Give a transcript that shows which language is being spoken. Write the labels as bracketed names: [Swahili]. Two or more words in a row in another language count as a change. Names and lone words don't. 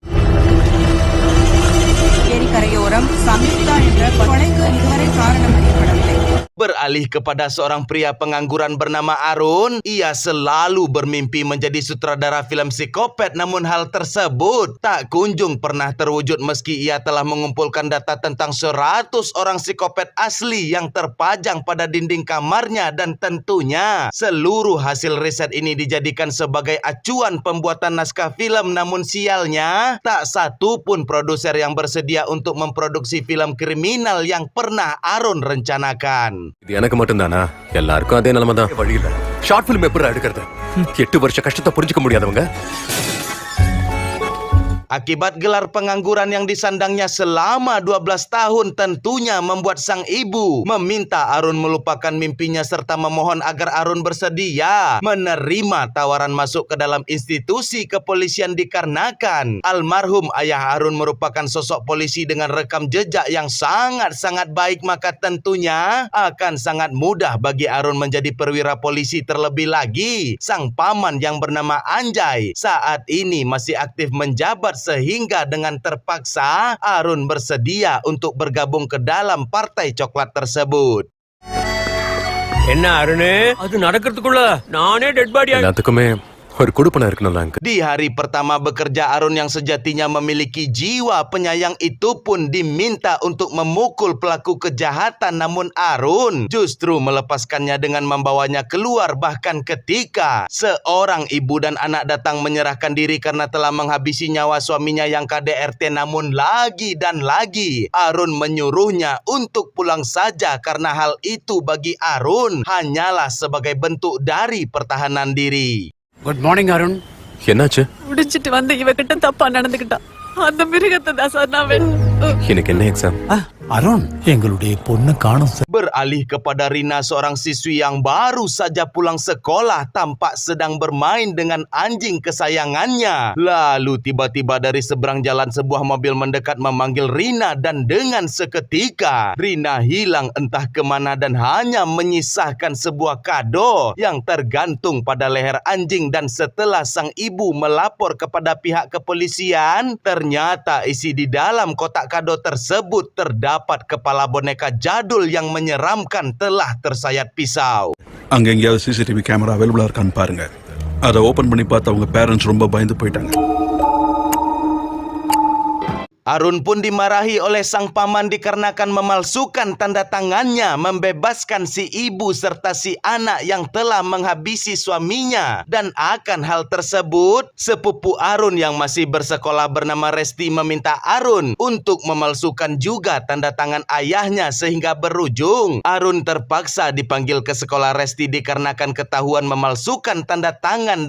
[Indonesian] Beralih kepada seorang pria pengangguran bernama Arun, ia selalu bermimpi menjadi sutradara film psikopat, namun hal tersebut tak kunjung pernah terwujud meski ia telah mengumpulkan data tentang 100 orang psikopat asli yang terpajang pada dinding kamarnya. Dan tentunya seluruh hasil riset ini dijadikan sebagai acuan pembuatan naskah film. Namun sialnya tak satu pun produser yang bersedia untuk memproduksi film kriminal yang pernah Arun rencanakan. [Tamil] இது எனக்கு மட்டும்தானா? எல்லாருக்கும் அதே நிலைமை தான். வழியில [English] short film [Tamil] எப்படி எடுக்கிறது? 8 வருஷ கஷ்டத்தை புரிஞ்சுக்க முடியாதவங்க. [Indonesian] Akibat gelar pengangguran yang disandangnya selama 12 tahun tentunya membuat sang ibu meminta Arun melupakan mimpinya serta memohon agar Arun bersedia menerima tawaran masuk ke dalam institusi kepolisian, dikarenakan almarhum ayah Arun merupakan sosok polisi dengan rekam jejak yang sangat-sangat baik. Maka tentunya akan sangat mudah bagi Arun menjadi perwira polisi. Terlebih lagi sang paman yang bernama Anjay saat ini masih aktif menjabat, sehingga dengan terpaksa Arun bersedia untuk bergabung ke dalam partai coklat tersebut. [Tamil] என்ன அருணே, அது நடக்கிறதுக்குள்ள நானே [English] dead body [Tamil] எல்லாத்துக்குமே ஒரு குடுப்பன இருக்கணும்ல. [Indonesian] Di hari pertama bekerja, Arun yang sejatinya memiliki jiwa penyayang itu pun diminta untuk memukul pelaku kejahatan. Namun Arun justru melepaskannya dengan membawanya keluar. Bahkan ketika seorang ibu dan anak datang menyerahkan diri karena telah menghabisi nyawa suaminya yang KDRT, namun lagi dan lagi Arun menyuruhnya untuk pulang saja, karena hal itu bagi Arun hanyalah sebagai bentuk dari pertahanan diri. [English] good morning அருண். [Tamil] என்னாச்சு? முடிச்சிட்டு வந்து இவகிட்ட தப்பா நடந்துக்கிட்டா. அந்த மிருகத்தை தான் சார் நான் எனக்கு என்ன எக்ஸாம்? அருண், எங்களுடைய பொண்ணு காணும் சார். [Indonesian] Beralih kepada Rina, seorang siswi yang baru saja pulang sekolah, tampak sedang bermain dengan anjing kesayangannya. Lalu tiba-tiba dari seberang jalan sebuah mobil mendekat memanggil Rina, dan dengan seketika Rina hilang entah kemana dan hanya menyisahkan sebuah kado yang tergantung pada leher anjing. Dan setelah sang ibu melapor kepada pihak kepolisian, ternyata isi di dalam kotak kado tersebut terdapat kepala boneka jadul yang menyeramkan telah tersayat pisau. [Tamil] அங்க எங்கேயாவது [English] CCTV camera [Tamil] அவைலபிளா இருக்கான்னு பாருங்க. அதை ஓபன் பண்ணி பார்த்து அவங்க பேரண்ட்ஸ் ரொம்ப பயந்து போயிட்டாங்க. [Indonesian] Arun pun dimarahi oleh sang paman dikarenakan memalsukan tanda tangannya membebaskan si ibu serta si anak yang telah menghabisi suaminya. Dan akan hal tersebut, sepupu Arun yang masih bersekolah bernama Resti meminta Arun untuk memalsukan juga tanda tangan ayahnya, sehingga berujung Arun terpaksa dipanggil ke sekolah Resti dikarenakan ketahuan memalsukan tanda tangan.